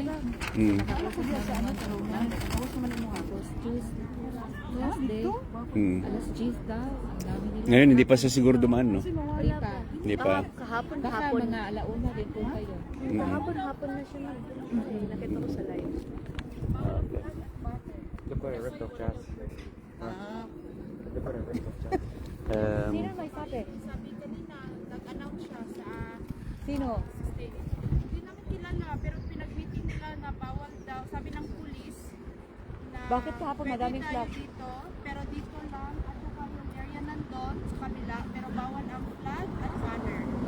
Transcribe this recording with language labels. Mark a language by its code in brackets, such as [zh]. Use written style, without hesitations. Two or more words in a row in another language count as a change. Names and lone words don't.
[tl] Nakausap na naman, alauna. Nakausap naman mo tapos Tuesday, alas 10 daw. Ang dami nila. Ngayon, hindi pa siya siguro dumaan, no? Hindi pa. Hindi pa. Kahapon, Baka mga alauna din po kayo. Kahapon na siya nakita ko sa live. De på en rest of jazz. De på en rest of jazz. Sino may sabi? Sabi kanina, nag-announce siya sa Sino? state. Hindi namin kilala, pero pinag-meeting nila na bawal daw, sabi ng pulis, na Bakit kahapon pwede madaming tayo flag? dito, pero dito lang, at saka yung area nandun, sa kabila, pero bawal ang flag at banner.